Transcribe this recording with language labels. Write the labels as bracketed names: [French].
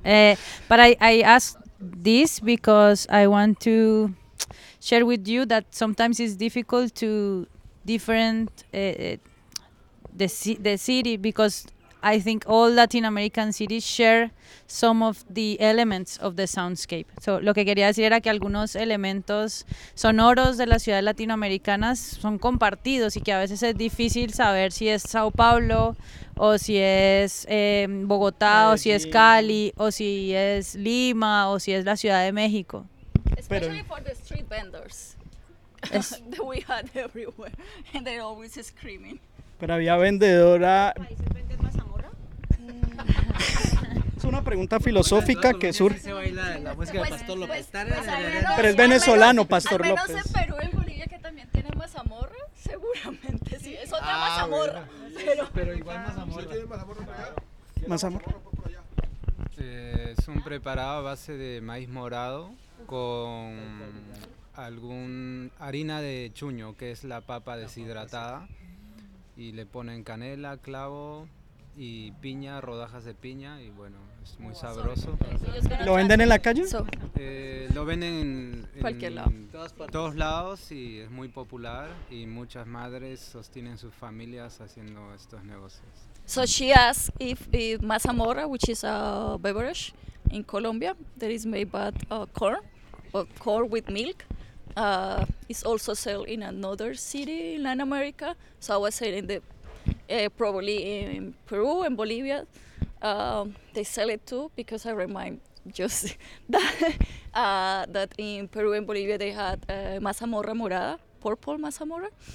[English] But I ask this because I want to share with you that sometimes it's difficult to different the city because. I think all Latin American cities share some of the elements of the soundscape. [Spanish] So, lo que quería decir era que algunos elementos sonoros de las ciudades latinoamericanas son compartidos y que a veces es difícil saber si es Sao Paulo o si es Bogotá o si es Cali o si es Lima o si es la Ciudad de México. [English] Especially for the street vendors that we had everywhere and they're always screaming. [Spanish] Pero había vendedora. Es una pregunta filosófica que surge. Se baila la música de Pastor López. Pero es venezolano, Pastor López. Al menos en Perú, en Bolivia, que también tiene mazamorra, seguramente sí. Es otra mazamorra. Pero igual mazamorra. ¿Tiene mazamorra por acá? ¿Mazamorra? Es un preparado a base de maíz morado con algún harina de chuño, que es la papa deshidratada. Y le ponen canela, clavo y piña, rodajas de piña, y bueno, es muy sabroso. ¿Lo venden en la calle? Lo venden en cualquier lado. Todos lados, y es muy popular, y muchas madres sostienen sus familias haciendo estos negocios. [English] So she asked if mazamorra, which is a beverage in Colombia, that is made by corn, or corn with milk, is also sold in another city in Latin America. So I was saying that probably in Peru and Bolivia, they sell it too, because I remind just that in Peru and Bolivia they had mazamorra morada, purple mazamorra.